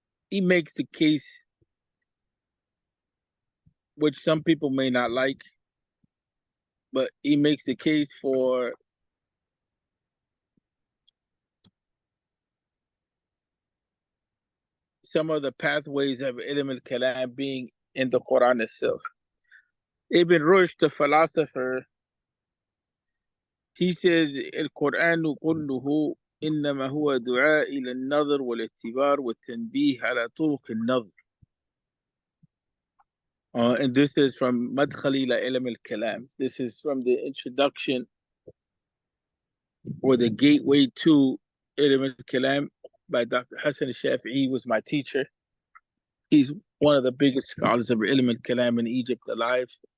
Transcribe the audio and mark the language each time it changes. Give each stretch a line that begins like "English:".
English: He makes the case, which some people may not like, but he makes the case for some of the pathways of Ilm al-Kalam being in the Quran itself.
Arabic: Ibn Rushd,
English: the philosopher, he says,
Arabic: القرآن كله إنما هو دعاء إلى النظر والاعتبار والتنبيه على طرق النظر.
English: And this is from
Arabic: مدخل إلى علم الكلام.
English: This is from the introduction or the gateway to علم الكلام by Dr. Hassan al-Shafi'i, was my teacher. He's one of the biggest scholars of ilm al-kalam in Egypt alive.